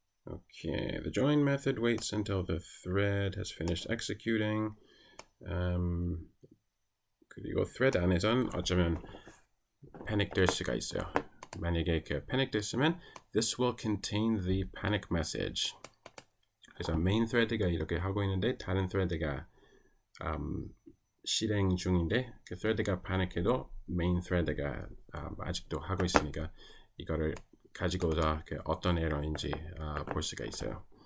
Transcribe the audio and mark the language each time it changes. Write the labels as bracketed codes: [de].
[en] Okay, the join method waits until the thread has finished executing. [ko] 그리고 thread 안에선 어쩌면 panic 될 수가 있어요. 만약에 그 panic 됐으면 [en] this will contain the panic message. [ko] 그래서 main thread가 이렇게 하고 있는데 다른 thread가 실행 중인데 그 thread가 panic해도 main thread가 아직도 하고 있으니까 이거를 가지고서 그 어떤 에러인지 볼 수가 있어요.